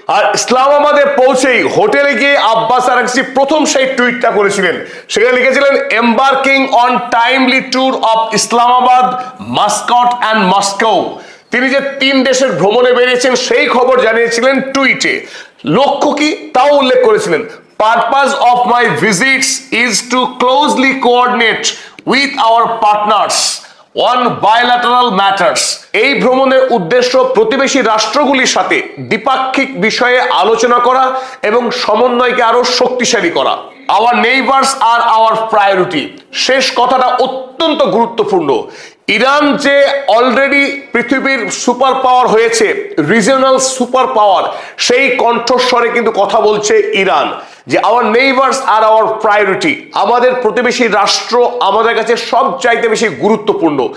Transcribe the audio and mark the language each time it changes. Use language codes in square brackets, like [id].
[bn] আর ইসলামাবাদে পৌঁছেই হোটেলে গিয়ে আব্বাস আরাগচি প্রথম সেই টুইটটা করেছিলেন। সেখানে লিখেছিলেন, [en] Embarking on timely tour of Islamabad, Muscat and Moscow. [bn] তিনি যে 3 দেশের ভ্রমণে বেরিয়েছেন সেই খবর জানিয়েছিলেন টুইটে। লক্ষ্য কি তাও উল্লেখ করেছিলেন। [en] Purpose of my visits is to closely coordinate with our partners on bilateral matters. [bn] এই ভ্রমণের উদ্দেশ্য প্রতিবেশী রাষ্ট্রগুলির সাথে দ্বিপাক্ষিক বিষয়ে আলোচনা করা এবং সমন্বয়কে আরো শক্তিশালী করা। [en] Our neighbors are our priority. [bn] শেষ কথাটা অত্যন্ত গুরুত্বপূর্ণ। ইরান যে অলরেডি পৃথিবীর সুপার পাওয়ার হয়েছে, রিজিওনাল সুপার পাওয়ার, সেই কণ্ঠস্বরে কিন্তু কথা বলছে ইরান যে [en] our neighbours are our priority, [bn] আমাদের প্রতিবেশী রাষ্ট্র আমাদের কাছে সবচাইতে বেশি গুরুত্বপূর্ণ।